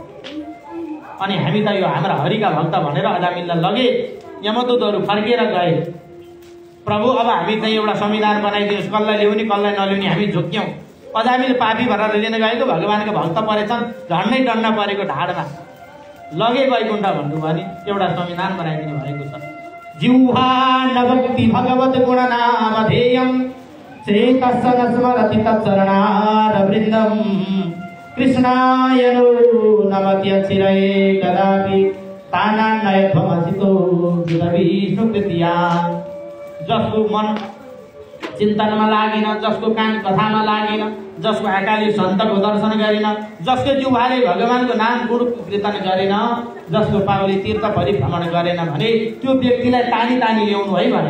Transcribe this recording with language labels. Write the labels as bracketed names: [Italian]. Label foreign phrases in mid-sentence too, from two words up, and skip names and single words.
[Nepali] अनि हामी त यो हाम्रा हरिका भक्त भनेर अदामीलाई लगे, यमदूतहरू फर्केर गए। प्रभु अब हामी चाहिँ एउटा संविधान बनाइदिनुहोस्, कसलाई ल्याउने कसलाई नल्याउने हामी झुक्यौँ। अदामीले पापी भनेर लिन गएको, भगवानको भक्त परेछन्, झन्डै डन्ना परेको ढाडमा लगे वैकुण्ठ भन्नुभयो भने एउटा संविधान बनाइदिनु भएको छ। [Sanskrit] जिह्वा नभक्ति भगवत गुणनामधेयं चेतस्य न स्मरति तच्चरणारविन्दं कृष्णाय नो नमत्यचिरये कदापि तानान्नयध्वमसितो विष्णुकृत्या। [Nepali] जसको मन चिन्तनमा लागेन, जसको कान कथामा लागेन, जसको आँखाले सन्तको दर्शन गरेन, जसको जिह्वाले भगवानको नाम गुण कीर्तन गरेन, जसको पाउले तीर्थ परिभ्रमण गरेन भने त्यो व्यक्तिलाई तानी तानी ल्याउनु है भनेको।